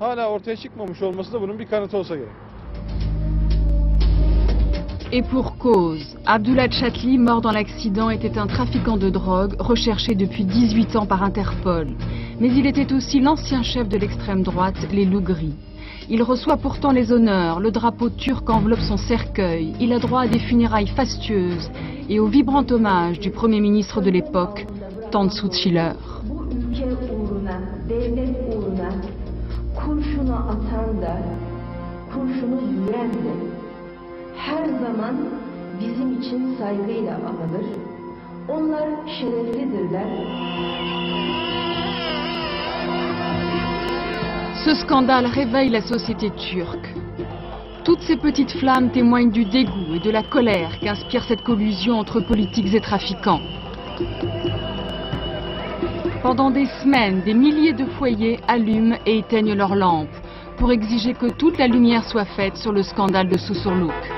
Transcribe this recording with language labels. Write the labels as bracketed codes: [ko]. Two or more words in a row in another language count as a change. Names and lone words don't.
[fr] Et pour cause, Abdullah Chatli, mort dans l'accident, était un trafiquant de drogue recherché depuis 18 ans par Interpol. Mais il était aussi l'ancien chef de l'extrême droite, les Loups Gris. Il reçoit pourtant les honneurs, le drapeau turc enveloppe son cercueil, il a droit à des funérailles fastueuses et au vibrant hommage du Premier ministre de l'époque, Tansu Çiller. [tr] Her zaman bizim için saygıyla anılır. Onlar şereflidirler. [fr] Ce scandale réveille la société turque. Toutes ces petites flammes témoignent du dégoût et de la colère qu'inspire cette collusion entre politiques et trafiquants. Pendant des semaines, des milliers de foyers allument et éteignent leurs lampes pour exiger que toute la lumière soit faite sur le scandale de Susurluk.